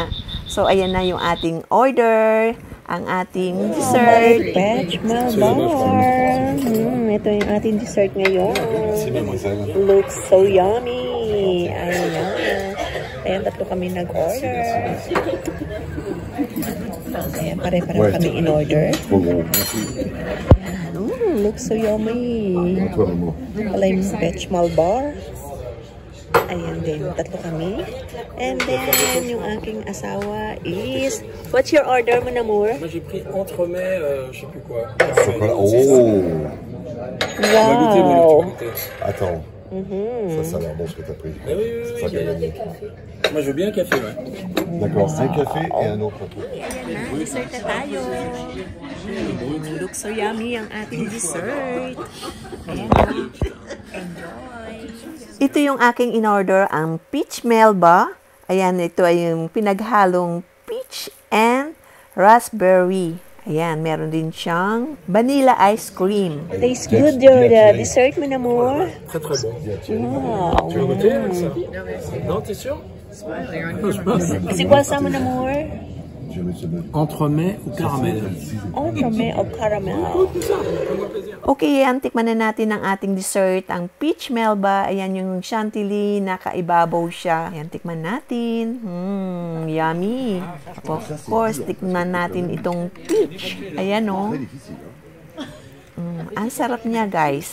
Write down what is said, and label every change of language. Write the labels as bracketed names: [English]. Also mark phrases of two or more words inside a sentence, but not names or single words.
[Filipino] So, ayan na yung ating order, ang ating dessert. [English] Vegetable bar. [Filipino] Ito yung ating dessert ngayon. [English] Looks so yummy. Ayan. [Filipino] Ayan, tatlo kami nag-order. Ayan, pare-pareho kami in-order. [English] Looks so yummy. [Filipino] Wala yung [English] vegetable bar. [Filipino] Ayan din, tatlo kami. [English] And then, [Filipino] yung aking asawa is... [English] What's your order mo, Namur? [French] Moi, j'ai pris entremets, je sais plus quoi. Chocolat. Oh! Wow! Attends. Ça a l'air bon ce que tu as pris. Oui, oui, oui. C'est ça qu'elle a dit. Moi, je veux bien un café, ouais. D'accord, un café et un autre. [Filipino] Ayan na, dessert na tayo. [English] Looks so yummy [Filipino] ang ating [English] dessert. [Filipino] Ayan na. Enjoy! Ito yung aking in-order, ang peach melba. Ayan, ito ay yung pinaghalong [English] peach and raspberry. [Filipino] Ayan, meron din siyang [English] vanilla ice cream. Tastes good your dessert mo, Namur. [French] Très, très bon. Wow. Tu veux goûter avec ça? Non, t'es sûr? [Filipino] Kasi kwasa mo, Namur. [French] Entremets ou caramel? [Filipino] Entremets o caramel. Okay, yan. Tikman na natin ang ating dessert. Ang peach melba. Ayan yung chantilly. Nakaibabaw siya. Ayan, tikman natin. Yummy. [English] Of course, [Filipino] tikman natin itong peach. Ayan, oh. Ang sarap niya, guys.